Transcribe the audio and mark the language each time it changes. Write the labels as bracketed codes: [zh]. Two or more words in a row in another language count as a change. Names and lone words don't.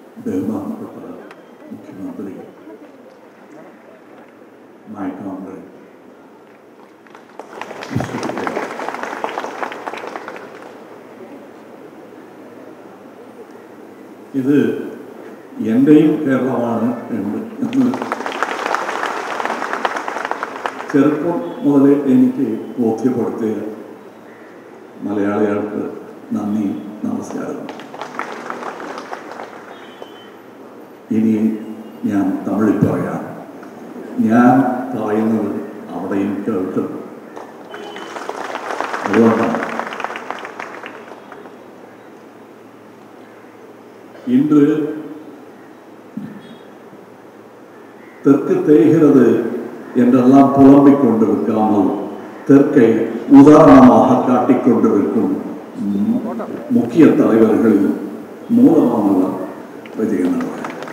[ml] ബഹുമാനപ്പെട്ട മുഖ്യമന്ത്രി, [en] my comrade, [ml] ഇത് എൻ്റെയും കേരളമാണ് എന്ന് ചെറുപ്പം മുതലേ എനിക്ക് ബോധ്യപ്പെടുത്തിയ മലയാളികൾക്ക് നന്ദി, നമസ്കാരം. ഇനി ഞാൻ തമിഴിൽ പറയാം. ഞാൻ പറയുന്നത് അവിടെയും കേൾക്കും. [ta] അതുകൊണ്ടാണ് இன்று தெற்கு தேய்கிறது என்றெல்லாம் புலம்பிக் கொண்டிருக்காமல் தெற்கை உதாரணமாக காட்டிக் கொண்டிருக்கும் முக்கிய தலைவர்களில் மூலமானவர் விஜயன் அவர்கள்.